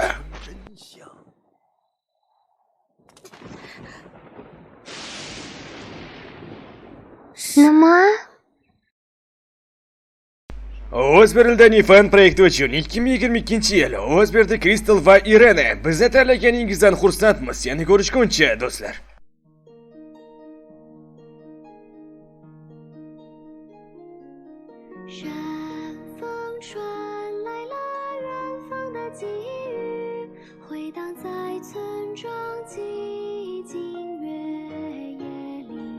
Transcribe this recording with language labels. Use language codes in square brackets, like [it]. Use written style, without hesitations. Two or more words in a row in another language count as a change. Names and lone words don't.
[uz] Nima? O'zberildan fan proyekti uchun 2022-yil O'zberdi Kristal va Irene bizni tanlaganingizdan xursandmiz. Yana ko'rishguncha do'stlar. [zh] 山风传来了远方的际遇，回荡在村庄寂静月夜里。